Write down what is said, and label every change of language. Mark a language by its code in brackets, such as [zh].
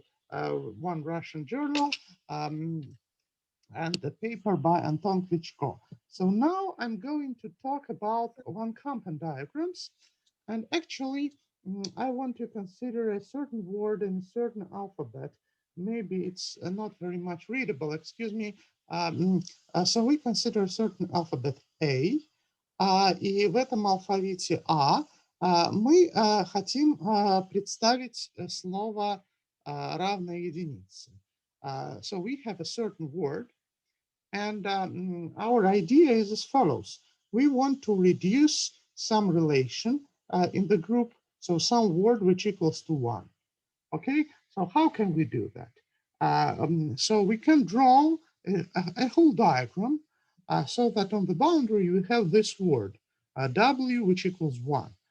[en] One Russian journal, and the paper by Anton Klitschko. So now I'm going to talk about one Kampen diagrams, and actually I want to consider a certain word in a certain alphabet. Maybe it's not very much readable, excuse me. So we consider a certain alphabet A, [ru] и в этом алфавите А мы хотим представить слово равное единице. [en] So we have a certain word, and our idea is as follows. We want to reduce some relation in the group, so some word which equals to 1. Okay, so how can we do that? So we can draw a whole diagram so that on the boundary we have this word, W, which equals 1.